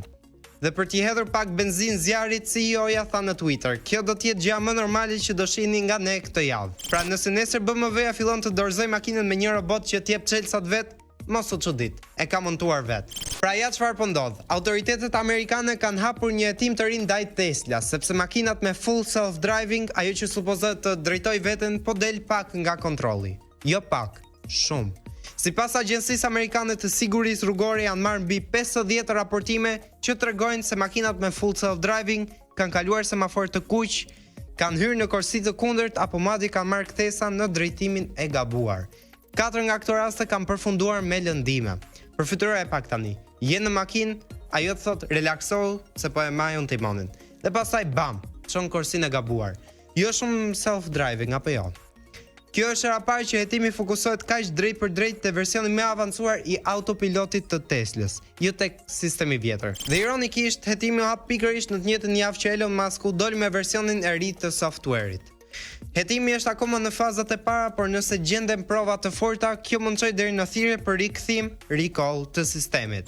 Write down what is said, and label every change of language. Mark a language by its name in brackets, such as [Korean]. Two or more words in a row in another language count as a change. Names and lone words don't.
[Albanian] Dhe për t'i hedhur pak benzinë zjarrit, CEO-ja tha në Twitter, kjo do të jetë gjë më normale që do shihni nga ne këtë javë. Pra nëse nesër BMW-ja fillon të dorëzoj makinën me një robot që t'jep çelësat vet, mos u çudit, e ka montuar vet. Pra ja çfarë po ndodh? Autoritetet amerikane kanë hapur një hetim të ri ndaj Tesla, sepse makinat me [English] full self-driving, [Albanian] ajo që supozohet të drejtojë veten, po del pak nga kontrolli. Jo pak, shumë. Sipas agjencisë amerikane të sigurisë rrugore janë marrë mbi 50 raportime që tregojnë se makinat me [English] full self-driving [Albanian] kanë kaluar semafor të kuq, kanë hyrë në korsi të kundërt apo madje kanë marrë kthesa në drejtimin e gabuar. 4 nga këto raste kanë përfunduar me lëndime. Përfituroj pak tani. Je në makinë, ajo të thot relaksohu se po e maj unë timonin. Dhe pastaj bam, çon korsinë e gabuar. Jo shumë self-driving apo jo. Kjo është hera parë që hetimi fokusohet kaq drejt për drejt te versioni më avancuar i autopilotit të Teslës, jo tek sistemi vjetër. Dhe ironikisht, hetimi u hap pikërisht në të njëjtën javë që Elon Musk doli me versionin e ri të software-it. Hetimi është akoma në fazat e para, por nëse gjenden prova të forta, kjo mund të çojë deri në thirrje për rikthim, recall të sistemit.